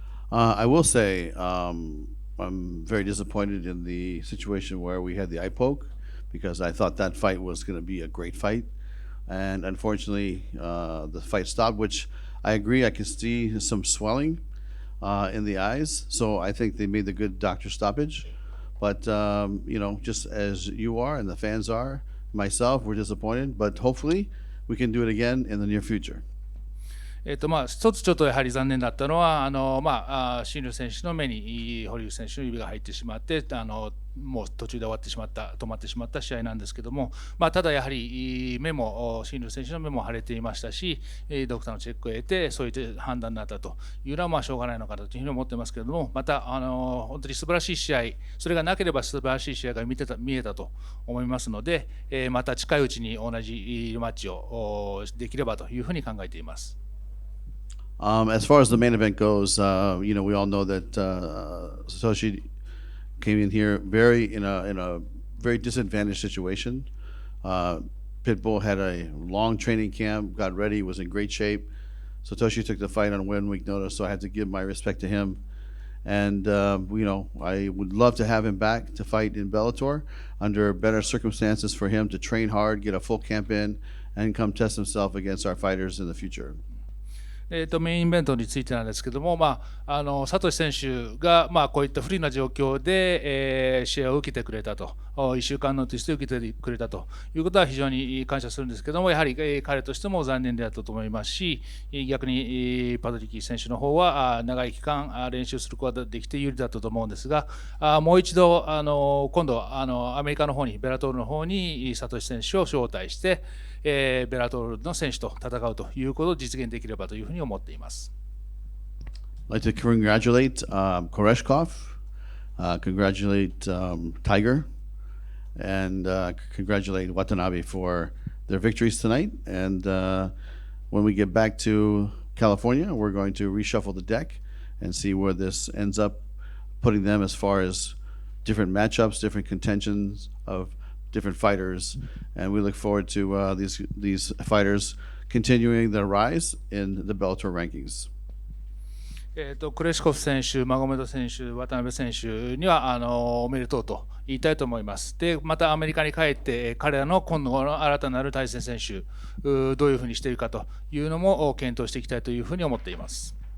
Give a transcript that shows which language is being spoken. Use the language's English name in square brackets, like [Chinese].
[English] I will say I'm very disappointed in the situation where we had the eye poke because I thought that fight was going to be a great fight, and unfortunately the fight stopped, which I agree. I can see some swelling in the eyes, so I think they made the good doctor stoppage. But just as you are and the fans are, myself, we're disappointed. But hopefully we can do it again in the near future. [Japanese] 一つちょっとやはり残念だったのは、新竜選手の目に堀口選手の指が入ってしまって、もう途中で止まってしまった試合なんですけども、ただやはり新竜選手の目も腫れていましたし、ドクターのチェックを得て、そういった判断になったというのはしょうがないのかなというふうに思ってますけれども、また本当に素晴らしい試合、それがなければ素晴らしい試合が見えたと思いますので、また近いうちに同じマッチをできればというふうに考えています。 [English] As far as the main event goes, we all know that Satoshi came in here in a very disadvantaged situation. Pitbull had a long training camp, got ready, was in great shape. Satoshi took the fight on 1 week notice, so I had to give my respect to him. And I would love to have him back to fight in Bellator under better circumstances for him to train hard, get a full camp in, and come test himself against our fighters in the future. [Japanese] メインイベントについてなんですけども、サトシ選手がこういった不利な状況で、試合を受けてくれたと、1週間のテストを受けてくれたということは非常に感謝するんですけども、やはり、彼としても残念であったと思いますし、逆にパトリッキー選手の方は長い期間練習することができて有利だったと思うんですが、もう一度今度アメリカの方にベラトールの方にサトシ選手を招待して、ベラトールの選手と戦うということを実現できればというふうに思っています。 [English] I'd like to congratulate Koreshkov, congratulate Tiger, and congratulate Watanabe for their victories tonight. And when we get back to California, we're going to reshuffle the deck and see where this ends up putting them as far as different matchups, different contentions of different fighters, and we look forward to these fighters continuing their rise in the Bellator rankings. [Japanese] クレシコフ選手、マゴメド選手、渡辺選手にはおめでとうと言いたいと思います。で、またアメリカに帰って彼らの今後の新たなる対戦選手、どういうふうにしているかというのも検討していきたいというふうに思っています。